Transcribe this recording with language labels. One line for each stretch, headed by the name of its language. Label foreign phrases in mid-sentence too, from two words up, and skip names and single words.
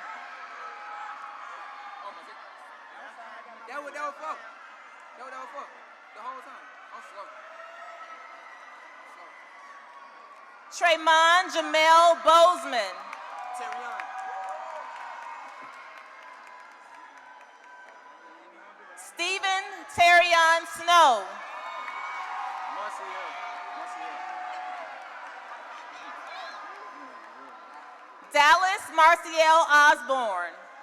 English: That was for. The whole time. I'm slow. Tremont Jamel Bozeman. Terrion. Stephen Terrion Snow. Dallas Marciel Osborne.